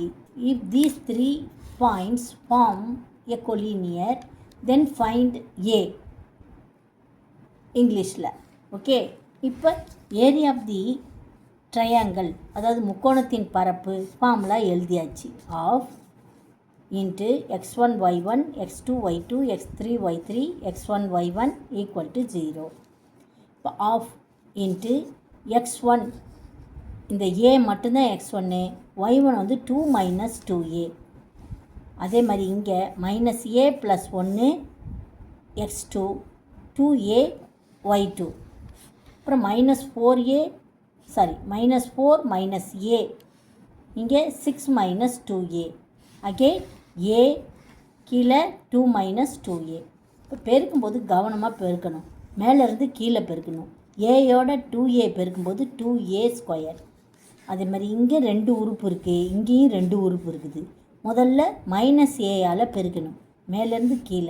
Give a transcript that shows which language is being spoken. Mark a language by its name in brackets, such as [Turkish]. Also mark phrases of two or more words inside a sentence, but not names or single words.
[English] If these 3 points form a collinear then find a இங்கிலீஷில். [Tamil] ஓகே, இப்போ [English] area of the triangle, [Tamil] அதாவது முக்கோணத்தின் பரப்பு ஃபார்முலா எழுதியாச்சு. [English] half into x1 y1 x2 y2 x3 y3 x1 y1 equal to 0. [Tamil] இப்போ [English] half into [Tamil] x1, இந்த a மட்டும்தான் x1, y1 வந்து 2 மைனஸ் 2a. அதே மாதிரி இங்கே [English] minus a plus 1 [Tamil] x2 2a y2. அப்புறம் [English] minus 4 minus a, [Tamil] இங்கே 6 மைனஸ் 2a. அகெயின் a கீழே 2 மைனஸ் 2a. இப்போ பெருக்கும்போது கவனமாக பெருக்கணும், மேலேருந்து கீழே பெருக்கணும். ஏயோட 2a பெருக்கும்போது 2a ஸ்கொயர். அதே மாதிரி இங்கே 2 உறுப்பு இருக்குது, இங்கேயும் 2 உறுப்பு இருக்குது. முதல்ல மைனஸ் ஏயால் பெருக்கணும், மேலேருந்து கீழே.